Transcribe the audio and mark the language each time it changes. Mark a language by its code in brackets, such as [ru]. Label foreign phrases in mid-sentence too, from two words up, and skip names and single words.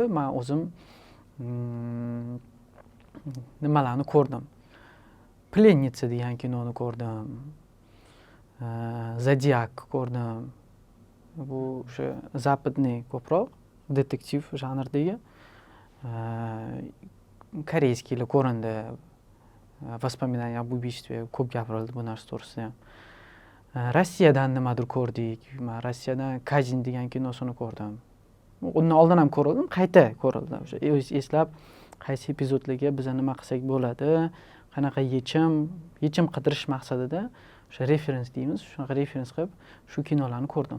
[uz] Men o'zim nimalarni ko'rdim? Plenniца degan kinoni ko'rdim. Zodiak ko'rdim. Bu o'sha zapadniy ko'proq detektiv janridagi. Koreyskiylar ko'rindi. [ru] Воспоминания об убийстве [uz] ko'p gapirildi bu narsa to'g'risida ham. Rossiyadan nimadir ko'rdik. Men Rossiyadan Kazin degan kinosini ko'rdim. Undan oldin ham ko'rdim, qayta ko'rildi. O'sha eslab qaysi epizodlarga biz nima qilsak bo'ladi, qanaqa yechim qidirish maqsadida o'sha referens deymiz, shunaqa referens qilib shu kinolarni ko'rdim.